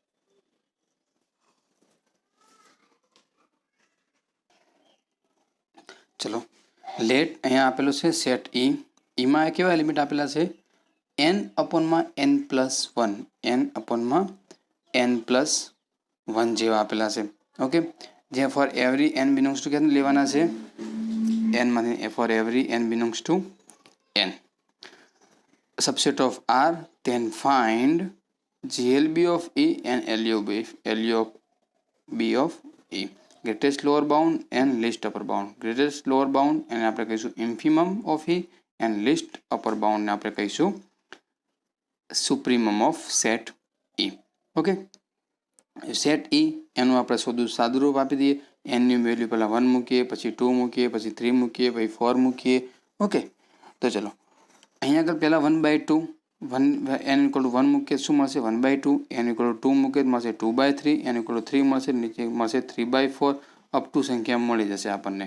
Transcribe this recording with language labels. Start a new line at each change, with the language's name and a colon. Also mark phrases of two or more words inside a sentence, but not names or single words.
Gujarati: ચલો લેટ અહીંયા આપેલું છે સેટ E. એમાં કેવા એલિમેન્ટ આપેલા છે? n/n+1, n/n+1 જેવા આપેલા છે. ઓકે, જે
English: for every n belongs to
Gujarati: કેટલું લેવાના છે?
English: n માંથી for every n belongs to n subset of R, then find GLB of E and LUB of E. Greatest lower bound and least upper bound. Greatest lower bound
Gujarati: એને આપણે કહીશું
English: infimum of E and least upper bound
Gujarati: ને આપણે કહીશું
English: supremum of set E.
Gujarati: ઓકે, સેટ E એનું આપણે સાદું રૂપ આપી દઈએ. n ની વેલ્યુ પહેલાં 1 મૂકીએ, પછી 2 મૂકીએ, પછી 3 મૂકીએ, પછી 4 મૂકીએ. ઓકે, તો ચલો અહીંયા આગળ પહેલાં 1/2 n
English: equal to
Gujarati: 1 મૂકીએ શું મળશે 1/2, n
English: equal to
Gujarati: 2 મૂકીએ મળશે 2/3, n
English: equal to
Gujarati: 3 મળશે, નીચે મળશે 3/4
English: up to
Gujarati: સંખ્યા મળી જશે આપણને.